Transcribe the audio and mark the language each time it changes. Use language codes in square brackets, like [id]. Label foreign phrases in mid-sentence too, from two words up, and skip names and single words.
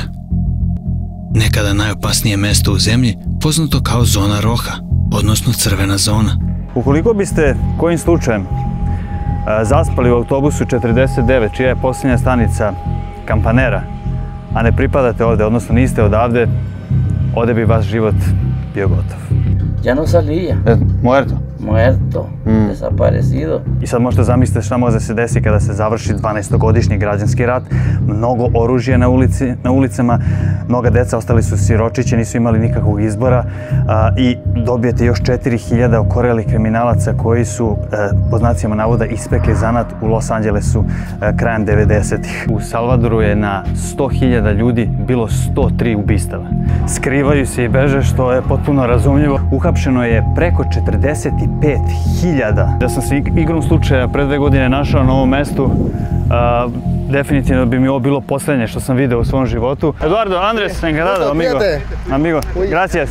[sr] Nekada najopasnije mesto u zemlji, poznato kao zona roha, odnosno crvena zona. Ukoliko biste kojim slučajem zaspali u autobusu 49, čija je posljednja stanica Kampanera, a ne pripadate ovde, odnosno niste odavde, ovde bi vaš život bio gotov. [es] Ya no salía. Muerto? Muerto, desaparecido. [sr] I sad možete zamisliti šta može se desi kada se završi 12-godišnji građanski rat, mnogo oružja na ulicama, mnoga deca ostali su siročići, nisu imali nikakvog izbora i dobijete još 4000 okorelih kriminalaca koji su, po znacima navoda, ispekli zanat u Los Angelesu krajem 90-ih. U Salvadoru je na 100.000 ljudi bilo 103 ubistava. Skrivaju se i beže, što je potpuno razumljivo. Uhapšeno je preko 45.000. Da sam se igrom slučaja pre 2 godine našao na ovom mestu, definitivno bi mi ovo bilo posljednje što sam video u svom životu. [es] Eduardo, Andres, encantado, amigo. Amigo, gracias.